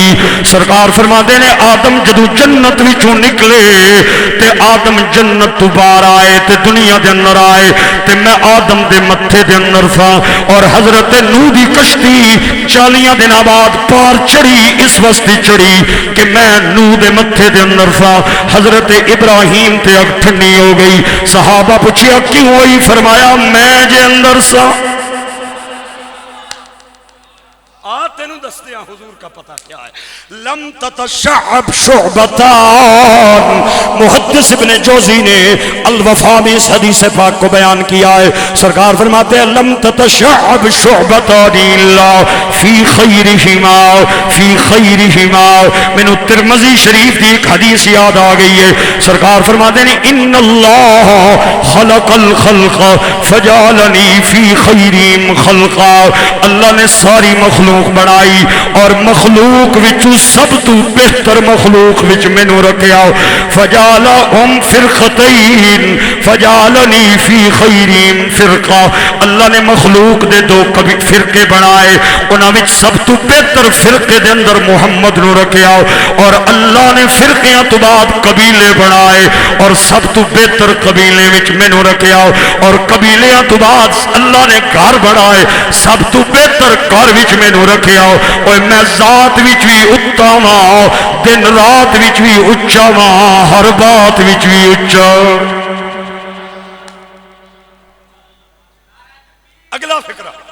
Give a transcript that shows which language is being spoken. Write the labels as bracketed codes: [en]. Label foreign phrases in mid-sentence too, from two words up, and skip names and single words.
[pa] سرکار فرماتے نے آدم جدو جنت وچوں نکلے تے آدم جنت تو باہر آئے تے دنیا دے اندر آئے تے میں آدم دے متھے دے اندر تھا، اور حضرت نوح دی کشتی 40 دن بعد پار چڑھی، اس واسطے چڑھی کہ میں نوح دے متھے دے اندر تھا۔ حضرت ابراہیم تے اگ ٹھنڈی ہو گئی، صحابہ پوچھیا کیوں ہوئی؟ فرمایا میں جے اندر سا۔ تینوں دستے ہیں [ur] حضور کا پتہ کیا ہے، [ar] لم تتشعب شعبتان۔ [ur] محدث ابن جوزی نے الوفا میں اس حدیث پاک کو بیان کیا ہے، سرکار فرماتے ہیں [ar] لم تتشعب شعبتان الا فی خیرہما فی خیرہما۔ [ur] میں نے ترمذی شریف کی ایک حدیث یاد آ گئی ہے، سرکار فرماتے ہیں [ar] ان اللہ خلق الخلق فجعلنی فی خیرہم خلقا۔ [pa] اللہ نے ساری مخلوق بنائی اور مخلوق وچوں سب تو بہتر مخلوق وچ مینوں رکھیا، [ar] فجعلہم فرقتین فجعلنی فی خیرہم فرقہ۔ [pa] اللہ نے مخلوق دے 2 فرقے بنائے، انہاں وچ سب تو بہتر فرقے دے اندر محمد نو رکھیا، اور اللہ نے فرقیاں تو بعد قبیلے بنائے اور سب تو بہتر قبیلے وچ مینوں رکھیا، اور قبیلیاں تو بعد اللہ نے گھر بنائے، سب تو بہتر گھر وچ مینوں رکھیا۔ اور میں ذات وچ بھی اچا واں، دن رات وچ بھی اچا واں، ہر بات وچ بھی اچا۔ [ur] اگلا فکرہ